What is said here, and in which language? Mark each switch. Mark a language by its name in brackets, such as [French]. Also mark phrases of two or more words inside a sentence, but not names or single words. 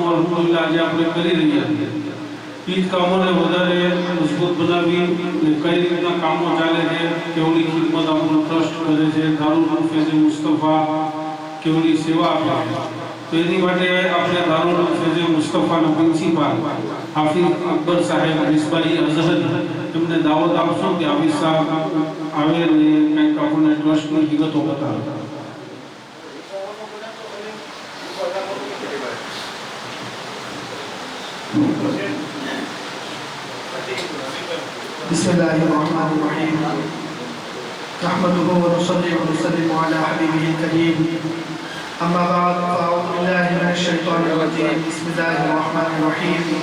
[Gujarati] અલ્હમ્દુલિલ્લાહ આજે આપણે કરી રહ્યા છીએ એ જ કામોને વધારે મજબૂત બનાવી ને કઈ રીતના કામો ચાલે છે કેવડી ખિદમત આપણો ટ્રસ્ટ કરે છે દારૂલ ફેઝ મુસ્તફા કેવડી સેવા આપે છે તો એની માટે આપણે દારૂલ ફેઝ મુસ્તફાના પ્રિન્સિપાલ હાફિઝ અકબર સાહેબ મિસબાઈ અઝહર એમને દાવત આપશો કે હાફિઝ સાહેબ આવે ને કંઈક આપણને ટ્રસ્ટની વિગતો બતાવે [Arabic] بسم الله الرحمن الرحيم نحمده ونصلي ونسلم على حبيبه الكريم أما بعد فأعوذ بالله من الشيطان الرجيم بسم الله الرحمن الرحيم